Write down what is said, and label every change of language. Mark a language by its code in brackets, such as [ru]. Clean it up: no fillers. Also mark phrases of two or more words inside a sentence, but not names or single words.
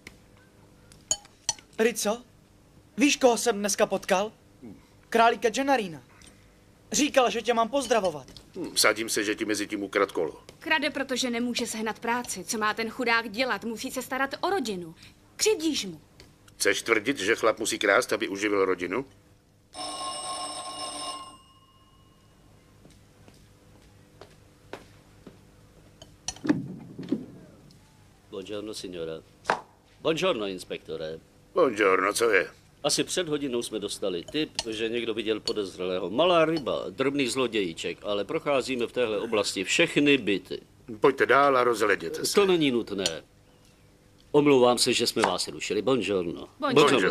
[cs] Rico, víš, koho jsem dneska potkal? Králíka Gennarína. Říkal, že tě mám pozdravovat. Vsadím se, že ti mezi tím ukrad kolo. Krade, protože nemůže sehnat práci. Co má ten chudák dělat? Musí se starat o rodinu. Křivdíš mu. Chceš tvrdit, že chlap musí krást, aby uživil rodinu? [it] Buongiorno, signora. Buongiorno, inspektore. Buongiorno, [cs] co je? Asi před hodinou jsme dostali tip, že někdo viděl podezřelého. Malá ryba, drobný zlodějíček, ale procházíme v téhle oblasti všechny byty. Pojďte dál a rozhleděte se. To není nutné. Omlouvám se, že jsme vás rušili. [it] Buongiorno. Buongiorno.